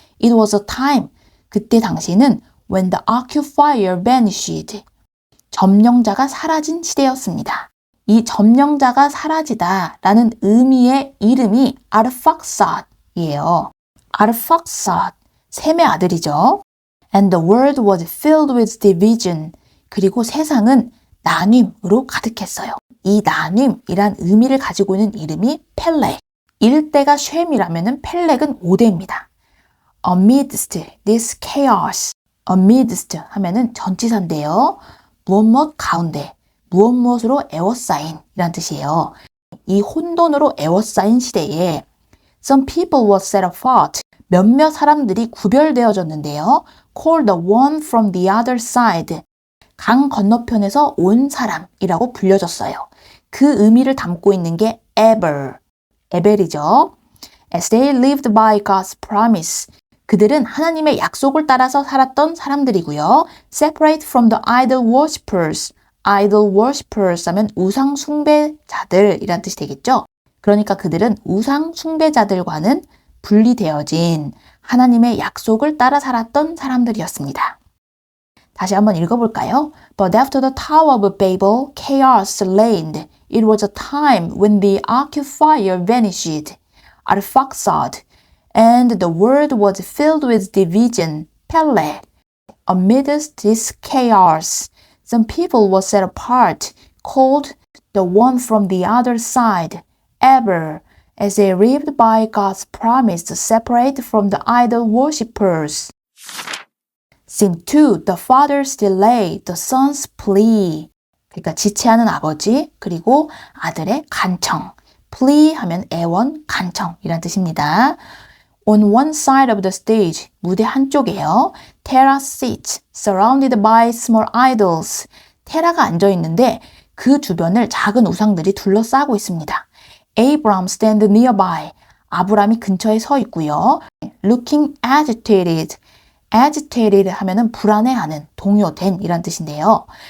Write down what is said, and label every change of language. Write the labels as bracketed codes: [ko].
[en] It was a time. [ko] 그때 당시는 [en] when the occupier vanished. [ko] 점령자가 사라진 시대였습니다. 이 점령자가 사라지다 라는 의미의 이름이 아르팍삿이에요. 아르팍삿, 셈의 아들이죠. [en] And the world was filled with division. [ko] 그리고 세상은 나눔으로 가득했어요. 이 나눔이란 의미를 가지고 있는 이름이 펠렉. 1대가 쉔이라면 펠렉은 5대입니다. [en] Amidst this chaos. [ko] amidst 하면은 전치사인데요. 무엇 가운데, 무엇으로 에워싸인 이란 뜻이에요. 이 혼돈으로 에워싸인 시대에 [en] some people were set apart. [ko] 몇몇 사람들이 구별되어졌는데요. [en] called the one from the other side. [ko] 강 건너편에서 온 사람이라고 불려졌어요. 그 의미를 담고 있는 게 에벨이죠. [en] As they lived by God's promise. [ko] 그들은 하나님의 약속을 따라서 살았던 사람들이고요. [en] Separate from the idol worshippers. [ko] idol worshippers 하면 우상 숭배자들이란 뜻이 되겠죠. 그러니까 그들은 우상 숭배자들과는 분리되어진 하나님의 약속을 따라 살았던 사람들이었습니다. 다시 한번 읽어볼까요? [en] But after the Tower of Babel, chaos reigned. It was a time when the occupier vanished. Arphaxad. And the world was filled with division, Peleg. Amidst this chaos, some people were set apart, called the one from the other side, Eber, as they lived by God's promise to separate from the idol worshippers. Scene 2, the father's delay, the son's plea. [ko] 그러니까 지체하는 아버지, 그리고 아들의 간청. plea 하면 애원, 간청이란 뜻입니다. [en] On one side of the stage, [ko] 무대 한쪽에요. [en] Tara sits, surrounded by small idols. [ko] 테라가 앉아 있는데 그 주변을 작은 우상들이 둘러싸고 있습니다. [en] Abram stand nearby. [ko] 아브람이 근처에 서 있고요. [en] Looking agitated. [ko] agitated 하면은 불안해하는, 동요된 이란 뜻인데요.